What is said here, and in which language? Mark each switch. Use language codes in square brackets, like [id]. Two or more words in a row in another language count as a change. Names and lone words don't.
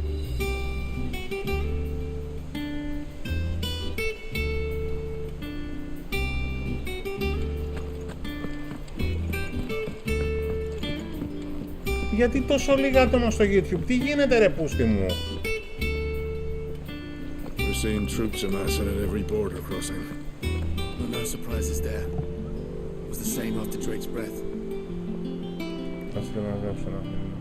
[el] Γιατί τόσο λίγα άτομα στο YouTube, τι γίνεται ρε πούστη μου? [en] We're seeing troops amassing at every border crossing. Well, no surprises there. It was the same after Drake's breath. [el] Ας και να γράψω ένα μήνυμα.